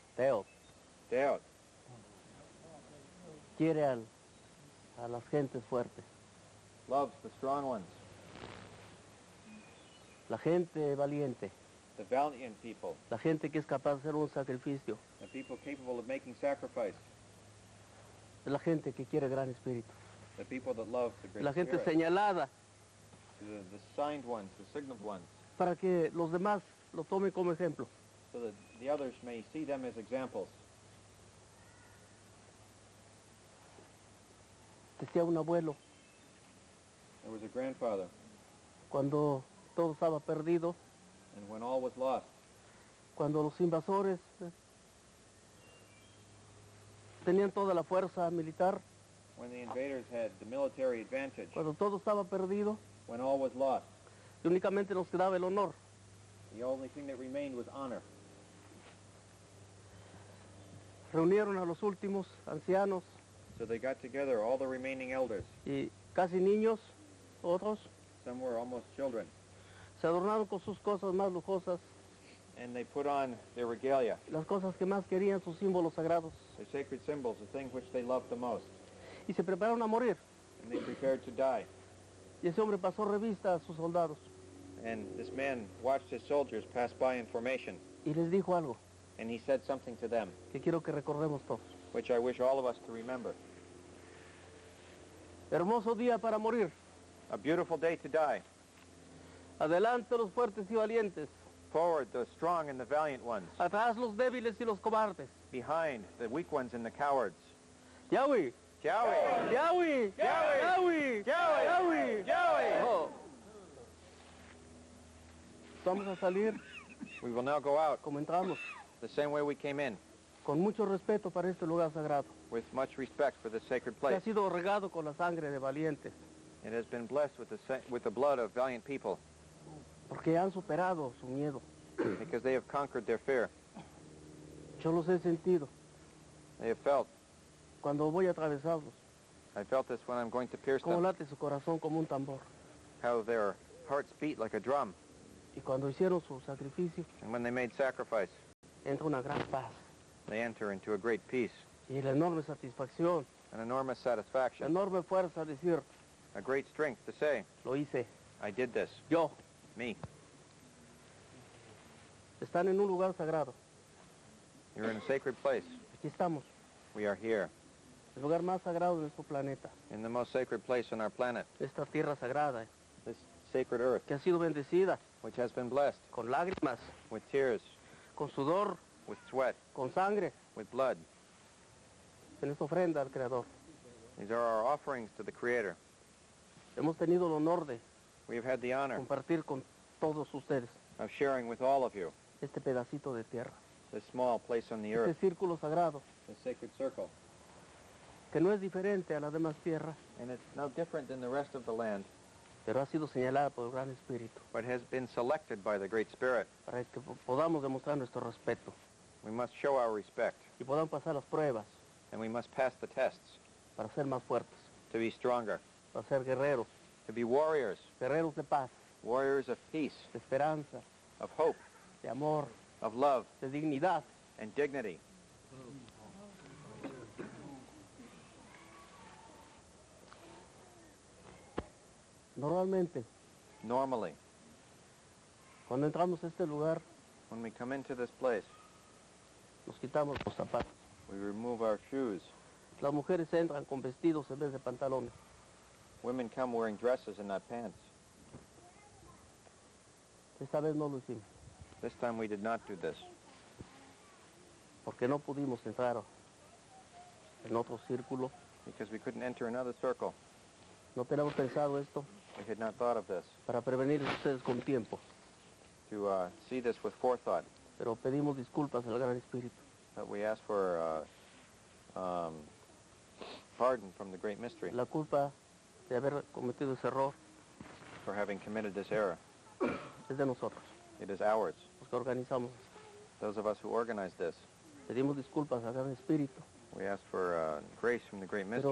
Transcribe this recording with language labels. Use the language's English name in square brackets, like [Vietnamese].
[Spanish] Teo, Deot, quiere a las gentes fuertes. [English] loves the strong ones, [Spanish] La gente valiente, [English] the valiant people, [Spanish] la gente que es capaz de hacer un sacrificio, [English] the people capable of making sacrifice, [Spanish] es la gente que quiere gran espíritu. [English] the people that love the Great [Spanish] La gente [English] Spirit, [Spanish] señalada [English] the signed ones, the signaled ones, [Spanish] para que los demás lo tomen como ejemplo. [English] so that the others may see them as examples. [Spanish] Decía un abuelo, [English] There was a grandfather, [Spanish] cuando todo estaba perdido, [English] and when all was lost, [Spanish] cuando los invasores tenían toda la fuerza militar, [English] when the invaders had the military advantage, [Spanish] cuando todo estaba perdido, [English] when all was lost, [Spanish] y únicamente nos quedaba el honor. [English] the only thing that remained was honor. [Spanish] Reunieron a los últimos ancianos [English] So they got together all the remaining elders. [Spanish] y casi niños, otros, [English] Some were almost children. [Spanish] se adornaron con sus cosas más lujosas, [English] And they put on their regalia, [Spanish] las cosas que más querían, sus símbolos sagrados, [English] their sacred symbols, the thing which they loved the most. [Spanish] y se prepararon a morir. [English] And they prepared to die. [Spanish] Y ese hombre pasó revista a sus soldados [English] And this man watched his soldiers pass by in formation. [Spanish] y les dijo algo [English] And he said something to them, [Spanish] que quiero que recordemos todos. [English] which I wish all of us to remember. [Spanish] Hermoso día para morir. [English] A beautiful day to die. [Spanish] Adelante los fuertes y valientes. [English] Forward the strong and the valiant ones. [Spanish] Atrás los débiles y los cobardes. [English] Behind the weak ones and the cowards. Yahweh, Yahweh! Yahweh, Yahweh, Yahweh, Yahweh. Oh. [Spanish] Vamos a salir [English] We will now go out [Spanish] como entramos, [English] the same way we came in, [Spanish] con mucho respeto para este lugar sagrado, [English] with much respect for this sacred [Spanish] que ha [English] place. [Spanish] sido regado con la sangre de valientes, [English] It has been blessed with the blood of valiant people [Spanish] porque han superado su miedo. [English] because they have conquered their fear. [Spanish] Yo los he sentido [English] They have felt. [Spanish] cuando voy a atravesarlos, [English] I felt this when I'm going to pierce [Spanish] cómo [English] them, [Spanish] late su corazón como un tambor. [English] how their hearts beat like a drum. [Spanish] Y cuando hicieron su sacrificio, [English] And when they made sacrifice, [Spanish] entra una gran paz [English] they enter into a great peace, [Spanish] y la enorme satisfacción, [English] an enormous [Spanish] la [English] satisfaction, [Spanish] enorme fuerza de decir, [English] a great strength to say, [Spanish] lo hice, [English] I did this, [Spanish] yo. [English] me. [Spanish] Están en un lugar sagrado. [English] You're in a sacred place. [Spanish] Aquí estamos, [English] We are here, [Spanish] el lugar más sagrado de nuestro planeta, [English] in the most sacred place on our planet, [Spanish] esta tierra sagrada, [English] this sacred earth, [Spanish] que ha sido bendecida [English] which has been blessed [Spanish] con lágrimas, [English] with tears, [Spanish] con sudor, [English] with sweat, [Spanish] con sangre, [English] with blood. [Spanish] en esta ofrenda al Creador. [English] These are our offerings to the Creator. [Spanish] Hemos tenido el honor de [English] We have had the honor [Spanish] compartir con todos ustedes [English] of sharing with all of you [Spanish] este pedacito de tierra, [English] this small place on the [Spanish] este [English] earth, [Spanish] círculo sagrado, [English] the sacred circle. [Spanish] que no es diferente a la demás tierra, [English] And it's no different than the rest of the land, [Spanish] pero ha sido señalada por el Gran Espíritu, [English] but has been selected by the Great Spirit. [Spanish] para que podamos demostrar nuestro respeto [English] We must show our respect, [Spanish] y podamos pasar las pruebas [English] and we must pass the tests [Spanish] para ser más fuertes, [English] to be stronger, [Spanish] para ser guerreros, [English] to be warriors, [Spanish] guerreros de paz, [English] warriors of peace, [Spanish] de esperanza, [English] of hope, [Spanish] de amor, [English] of love, [Spanish] de dignidad. [English] and dignity. [Spanish] Normalmente, [English] Normally, [Spanish] cuando entramos a este lugar, [English] when we come into this place, [Spanish] nos quitamos los zapatos. [English] we remove our shoes. [Spanish] Las mujeres entran con vestidos en vez de pantalones. [English] Women come wearing dresses and not pants. [Spanish] Esta vez no lo hicimos, [English] This time we did not do this [Spanish] porque no pudimos entrar en otro círculo. [English] because we couldn't enter another circle. [Spanish] No tenemos pensado esto [English] We had not thought of this, [Spanish] para prevenir a ustedes con tiempo, [English] to see this with forethought, [Spanish] pero pedimos disculpas al Gran Espíritu. [English] but we ask for pardon from the great mystery [Spanish] La culpa de haber cometido ese error [English] for having committed this error. [Spanish] es de nosotros, [English] It is ours, [Spanish] los que organizamos. [English] those of us who organized this. [Spanish] Pedimos disculpas al Gran Espíritu, [English] We ask for grace from the great mystery,